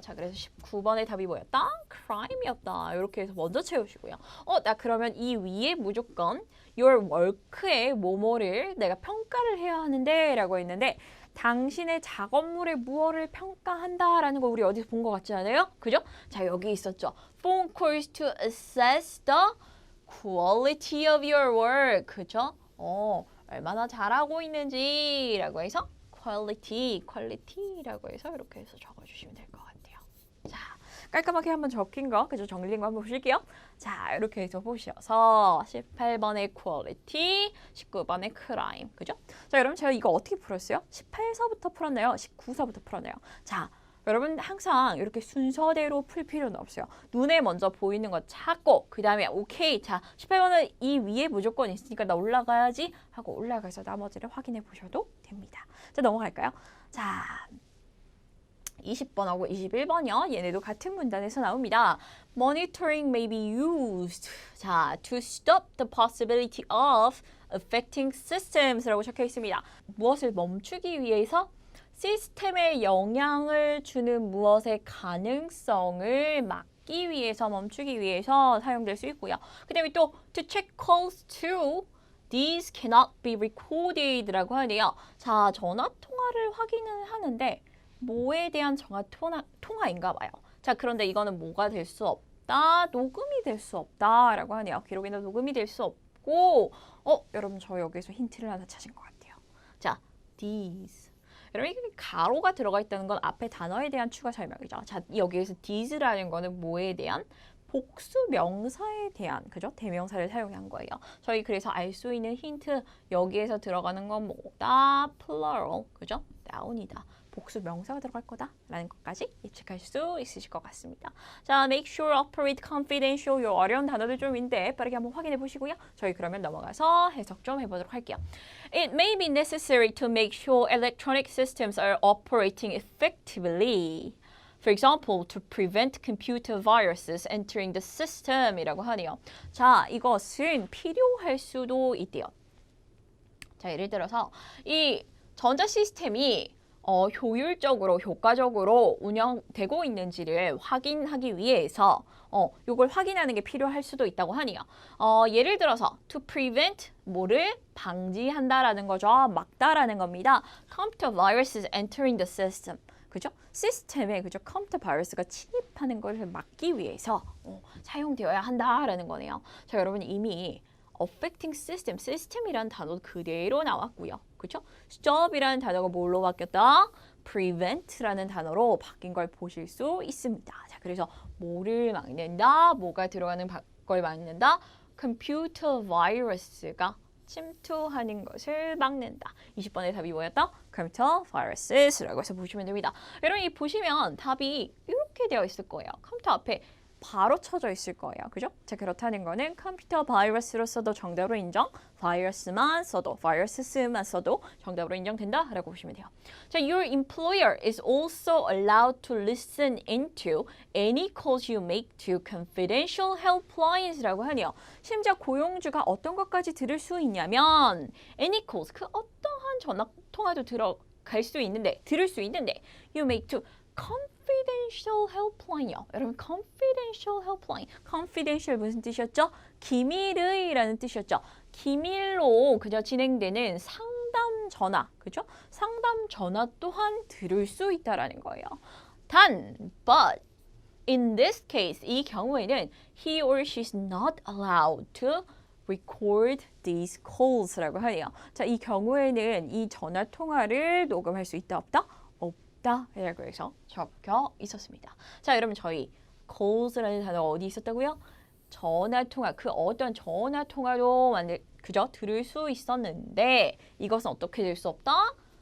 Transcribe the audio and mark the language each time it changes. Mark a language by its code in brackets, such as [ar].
[ko] 자, 그래서 19번의 답이 뭐였다? crime이었다. 이렇게 해서 먼저 채우시고요. 나 그러면 이 위에 무조건 your work의 뭐뭐를 내가 평가를 해야 하는데 라고 했는데 당신의 작업물의 무엇을 평가한다라는 거 우리 어디서 본 것 같지 않아요? 그죠? 자, 여기 있었죠. [en] phone calls to assess the quality of your work. [ko] 그죠? 얼마나 잘하고 있는지라고 해서 quality라고 해서 이렇게 해서 적어주시면 될 것 같아요. 자, 깔끔하게 한번 적힌 거, 그죠? 정리된 거 한번 보실게요. 자, 이렇게 해서 보셔서 18번의 quality, 19번의 crime, 그죠? 자, 여러분 제가 이거 어떻게 풀었어요? 18서부터 풀었나요? 19서부터 풀었나요? 자, 여러분 항상 이렇게 순서대로 풀 필요는 없어요. 눈에 먼저 보이는 거 찾고 그 다음에 오케이, 자 18번은 이 위에 무조건 있으니까 나 올라가야지 하고 올라가서 나머지를 확인해 보셔도 됩니다. 자, 넘어갈까요? 자, 20번하고 21번이요. 얘네도 같은 문단에서 나옵니다. [en] Monitoring may be used, 자, to stop the possibility of affecting systems [ko] 라고 적혀 있습니다. 무엇을 멈추기 위해서? 시스템에 영향을 주는 무엇의 가능성을 막기 위해서, 멈추기 위해서 사용될 수 있고요. 그 다음에 또 [en] to check calls to, these cannot be recorded [ko] 라고 하네요. 자, 전화 통화를 확인을 하는데 뭐에 대한 전화 통화인가 봐요. 자, 그런데 이거는 뭐가 될 수 없다, 녹음이 될 수 없다 라고 하네요. 기록이나 녹음이 될 수 없고, 여러분 저 여기서 힌트를 하나 찾은 것 같아요. [en] 자, these. [ko] 여러분 이게 가로가 들어가 있다는 건 앞에 단어에 대한 추가 설명이죠. 자, 여기에서 these라는 거는 뭐에 대한? 복수 명사에 대한, 그죠? 대명사를 사용한 거예요. 저희 그래서 알 수 있는 힌트, 여기에서 들어가는 건 뭐다? [en] plural, [ko] 그죠? [en] noun이다. [ko] 복수 명사가 들어갈 거다라는 것까지 예측할 수 있으실 것 같습니다. 자, make sure, operate, confidential, 요 어려운 단어들 좀 있는데 빠르게 한번 확인해 보시고요. 저희 그러면 넘어가서 해석 좀 해보도록 할게요. [en] It may be necessary to make sure electronic systems are operating effectively. For example, to prevent computer viruses entering the system [ko] 이라고 하네요. 자, 이것은 필요할 수도 있대요. 자, 예를 들어서 이 전자 시스템이 효율적으로, 효과적으로 운영되고 있는지를 확인하기 위해서 이걸 확인하는 게 필요할 수도 있다고 하네요. 예를 들어서 [en] to prevent, [ko] 뭐를 방지한다라는 거죠. 막다라는 겁니다. [en] computer viruses entering the system. [ko] 그죠? 시스템에, 그죠? 컴퓨터 바이러스가 침입하는 것을 막기 위해서 사용되어야 한다라는 거네요. 자, 여러분 이미 affecting system, 시스템이라는 단어 그대로 나왔고요. 그렇죠? stop이라는 단어가 뭘로 바뀌었다? prevent라는 단어로 바뀐 걸 보실 수 있습니다. 자, 그래서 뭐를 막는다? 뭐가 들어가는 걸 막는다? 컴퓨터 바이러스가 침투하는 것을 막는다. 20번의 답이 뭐였다? 컴퓨터 바이러스라고 해서 보시면 됩니다. 여러분 이 보시면 답이 이렇게 되어 있을 거예요. 컴퓨터 앞에 바로 쳐져 있을 거예요. 그죠? 자, 그렇다는 거는 컴퓨터 바이러스로 써도 정답으로 인정, 바이러스만 써도, 바이러스만 써도 정답으로 인정된다 라고 보시면 돼요. [en] 자, your employer is also allowed to listen into any calls you make to confidential helplines [ko] 라고 하네요. 심지어 고용주가 어떤 것까지 들을 수 있냐면 [en] any calls, [ko] 그 어떠한 전화 통화도 들을 수 있는데 [en] you make to confidential helpline [ko] 이요. [en] 여러분 confidential helpline. [ko] confidential 무슨 뜻이었죠? 기밀의라는 뜻이었죠. 기밀로 그저 진행되는 상담 전화, 그죠? 상담 전화 또한 들을 수 있다라는 거예요. 단, [en] but in this case, [ko] 이 경우에는 [en] he or she is not allowed to record these calls [ko] 라고 하네요. 자, 이 경우에는 이 전화 통화를 녹음할 수 있다 없다? 라고 해서 적혀 있었습니다. 자, 여러분 저희 calls라는 단어가 어디 있었다고요? 전화 통화, 그 어떤 전화 통화로 그저 들을 수 있었는데 이것은 어떻게 될 수 없다?